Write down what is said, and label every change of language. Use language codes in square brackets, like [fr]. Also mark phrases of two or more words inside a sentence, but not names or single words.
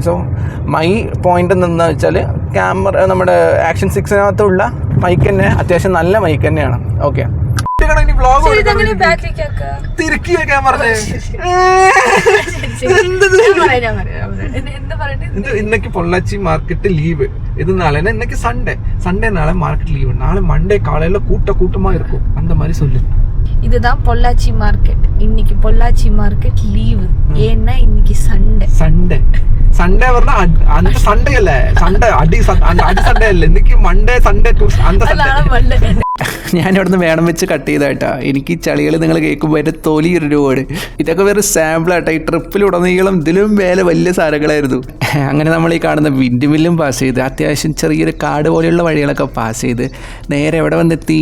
[en] so my point [ml] എന്താണെന്ന് വെച്ചാൽ ക്യാമറ നമ്മുടെ ആക്ഷൻ 6-നകത്തുള്ള മൈക്ക് തന്നെ അത്യാവശ്യം നല്ല മൈക്ക് തന്നെയാണ്. ഓക്കെ. ഇന്നേക്ക് പൊള്ളാച്ചി മാർക്കറ്റ് ലീവ്, [ta] இது நாளை இன்னைக்கு சண்டே நாளை மார்க்கெட் லீவு, நாளை மண்டே காலையில கூட்டமா இருக்கும், அந்த மாதிரி சொல்லு. இதுதான் பொள்ளாச்சி மார்க்கெட். இன்னைக்கு பொள்ளாச்சி மார்க்கெட் லீவு, ஏன்னா இன்னைக்கு சண்டே வரல. அந்த சண்டே இல்ல, அடி சண்டே இல்ல, இன்னைக்கு மண்டே சண்டே அந்த சண்டே. [ml] ഞാൻ ഇവിടുന്ന് വേണം വെച്ച് കട്ട് ചെയ്തായിട്ടാ. എനിക്ക് ഈ ചളികൾ നിങ്ങൾ കേൾക്കുമ്പോൾ എൻ്റെ തൊലി ഒരുപാട്. ഇതൊക്കെ വേറെ സാമ്പിളായിട്ടാ. ഈ ട്രിപ്പിലുടനീളം ഇതിലും മേലെ വലിയ സാധനങ്ങളായിരുന്നു. അങ്ങനെ നമ്മൾ ഈ കാണുന്ന വിൻഡ് മില്ലും പാസ് ചെയ്ത് അത്യാവശ്യം ചെറിയൊരു കാട് പോലെയുള്ള വഴികളൊക്കെ പാസ് ചെയ്ത് നേരെ എവിടെ വന്നെത്തി?